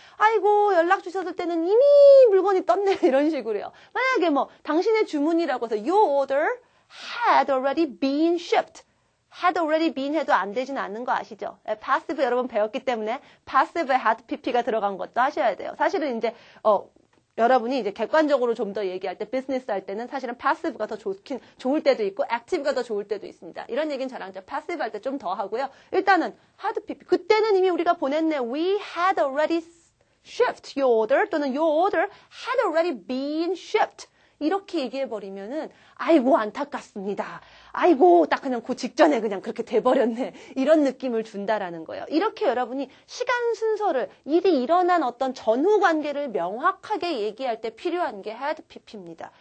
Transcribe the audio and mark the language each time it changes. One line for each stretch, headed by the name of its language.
Korean: 아이고, 연락 주셨을 때는 이미 물건이 떴네. 이런 식으로요. 만약에 뭐, 당신의 주문이라고 해서
English: your order had already been shipped. had already been
Korean: 해도 안 되진 않는 거 아시죠? passive 여러분 배웠기 때문에 passive에 had pp가 들어간 것도 하셔야 돼요. 사실은 이제, 여러분이 이제 객관적으로 좀 더 얘기할 때, 비즈니스 할 때는 사실은 passive가 더 좋을 때도 있고, active가 더 좋을 때도 있습니다. 이런 얘기는 저랑 이제 passive 할 때 좀 더 하고요. 일단은, hard PP. 그때는 이미 우리가 보냈네.
English: We had already shipped your order, 또는 your order had already been shipped.
Korean: 이렇게 얘기해버리면은, 아이고, 안타깝습니다. 아이고, 딱 그냥 그 직전에 그냥 그렇게 돼버렸네. 이런 느낌을 준다라는 거예요. 이렇게 여러분이 시간 순서를, 일이 일어난 어떤 전후 관계를 명확하게 얘기할 때 필요한 게 had pp입니다.